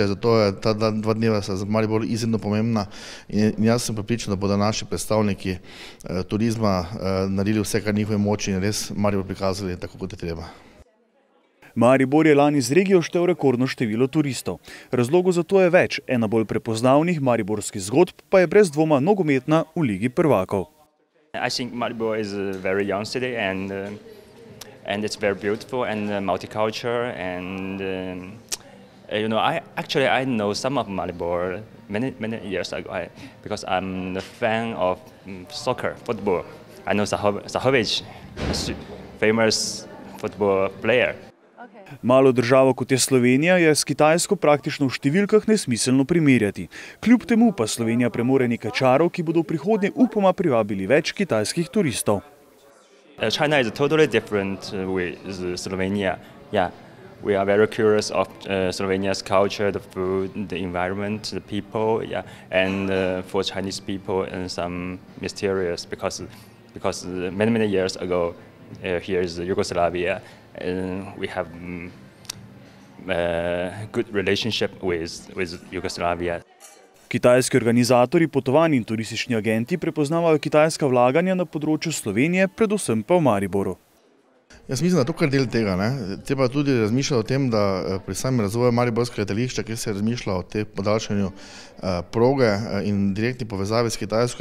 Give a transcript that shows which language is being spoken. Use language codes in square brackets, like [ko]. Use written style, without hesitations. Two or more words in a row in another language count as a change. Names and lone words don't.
[sl] Zato je ta 2 dneva za Maribor izjemno pomembna in jaz sem prepričan, da bodo naši predstavniki turizma naredili vse, kar njihove moči in res Maribor prikazali tako, kot je treba. Maribor je lani z regijo štel rekordno število turistov. Razlogov za to je več. Ena bolj prepoznavnih mariborskih zgodb pa je brez dvoma nogometna v Ligi prvakov. [en] I think Maribor is a very young city and it's very beautiful and multicultural and I know some of Maribor many years ago because I'm a fan of soccer, football. I know Zahović, famous football player. [sl] Malo državo, kot je Slovenija, je s Kitajsko praktično v številkah nesmiselno primerjati. Kljub temu pa Slovenija premore nekaj čarov, ki bodo v prihodnje upoma privabili več kitajskih turistov. [en] China is totally different with Slovenia. Yeah. We are very curious of Slovenia's culture, the food, the environment, the people, and for Chinese people, and some mysterious because many years ago here is Yugoslavia, and we have a good relationship with Yugoslavia. [sl] Kitajski organizatorji potovanj in turistični agenti prepoznavajo kitajska vlaganja na področju Slovenije, predvsem pa v Mariboru. Jaz mislim, da to kar del tega. Treba tudi razmišljati o tem, da pri samem razvoju mariborskega letališča, kjer se razmišlja o tem podaljšanju proge in direktni povezavi s Kitajsko,